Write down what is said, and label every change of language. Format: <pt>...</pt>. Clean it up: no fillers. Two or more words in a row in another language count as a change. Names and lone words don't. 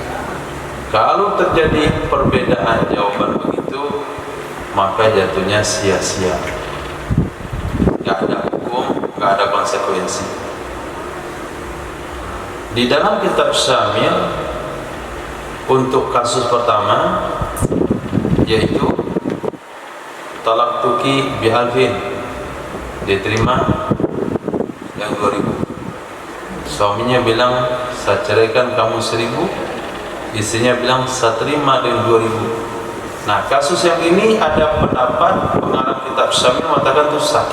<id>Kalau terjadi perbedaan jawaban begitu, maka jatuhnya sia-sia, nggak ada hukum, nggak ada konsekuensi. Di dalam kitab Syamil untuk kasus pertama, yaitu</id> <ar>طلقتك بألف,</ar> <id>diterima yang 2.000. Suaminya bilang saya ceraikan kamu 1.000, istrinya bilang saya terima dengan 2.000. Nah, kasus yang ini ada pendapat pengarang kitab Syamil mengatakan itu sah.</id>